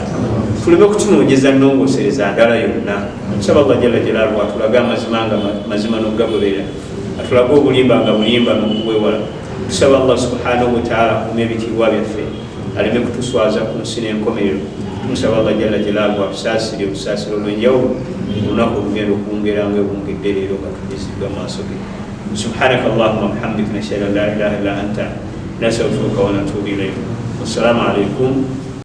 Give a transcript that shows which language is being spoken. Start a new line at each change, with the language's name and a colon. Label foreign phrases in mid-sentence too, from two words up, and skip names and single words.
Ganda: Tuleme kutunoonyeza nnongosereza ndala yonna. Tusaba Allah
Arabic: جل جلاله
Ganda: atulage amazima nga mazima n'okugagoberera, atulage obulimba nga bulimba n'okubwewala. Tusaba Allah
Arabic: سبحانه وتعالى
Ganda: akume ebitiibwa byaffe, aleme kutuswaza ku nsi n'enkomerero. Tumusaba Allah
Arabic: جل جلاله
Ganda: atusaasire obusaasiro olw'enjawulo olunaku olugenda okwongera nga obwongedde leero nga tugezibwa maaso ge.
Arabic: سبحانك اللهم وبحمدك نشهد أن لا إله إلا أنت نستغفرك ونتوب إليك. والسلام عليكم